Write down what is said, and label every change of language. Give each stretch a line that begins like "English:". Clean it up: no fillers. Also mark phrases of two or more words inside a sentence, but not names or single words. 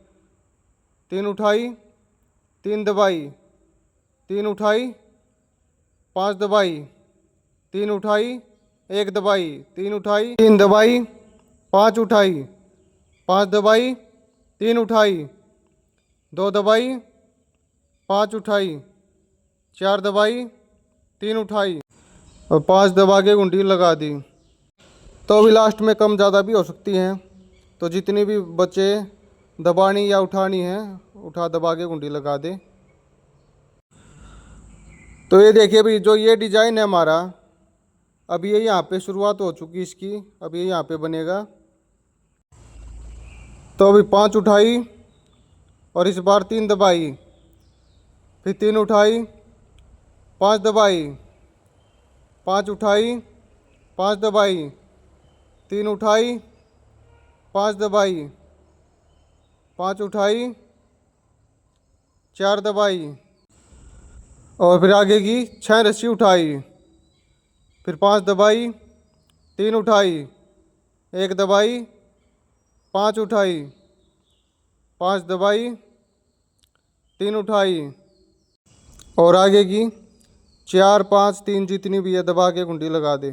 Hindi: 3 उठाई, 3 दबाई, 3 उठाई, 5 दबाई, 3 उठाई, 1 दबाई, 3 उठाई, 3 दबाई, 5 उठाई, 5 दबाई, 3 उठाई, 2 दबाई, 5 उठाई, 4 दबाई, 3 उठाई और 5 दबा के घुंडी लगा दी। तो अभी लास्ट में कम ज़्यादा भी हो सकती हैं, तो जितनी भी बचे दबानी या उठानी है उठा दबा के घुंडी लगा दे। तो ये देखिए भाई, जो ये डिज़ाइन है हमारा, अब ये यहाँ पे शुरुआत हो चुकी इसकी, अब ये यहाँ पे बनेगा। तो अभी 5 उठाई और इस बार 3 दबाई, फिर 3 उठाई, 5 दबाई, 5 उठाई, 5 दबाई, 3 उठाई, 5 दबाई, 5 उठाई, 4 दबाई और फिर आगे की 6 रस्सी उठाई, फिर 5 दबाई, 3 उठाई, 1 दबाई, 5 उठाई, 5 दबाई, 3 उठाई और आगे की 4 5 3 जितनी भी है दबा के घुंडी लगा दे।